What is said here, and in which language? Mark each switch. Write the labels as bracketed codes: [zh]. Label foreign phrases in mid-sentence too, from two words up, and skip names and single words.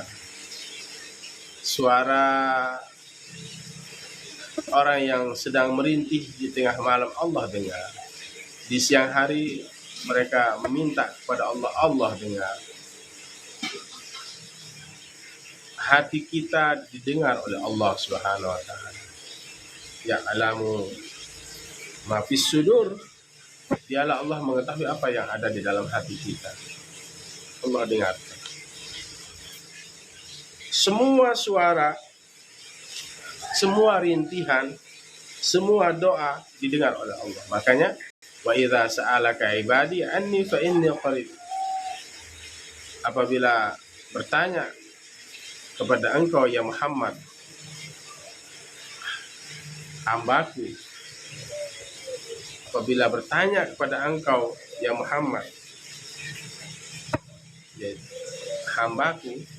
[id] Suara orang yang sedang merintih di tengah malam Allah dengar. Di siang hari mereka meminta kepada Allah, Allah dengar. Hati kita didengar oleh Allah [ar] سبحانه وتعالى. يعلم ما في الصدور, [id] dialah Allah mengetahui apa yang ada di dalam hati kita. Allah dengar. Semua suara, semua rintihan, semua doa didengar oleh Allah. [ar] Makanya وإذا سألك عبادي عني فإني قريب. [id] Apabila bertanya kepada engkau ya Muhammad, hambaku, apabila bertanya kepada engkau ya Muhammad, ya, hambaku.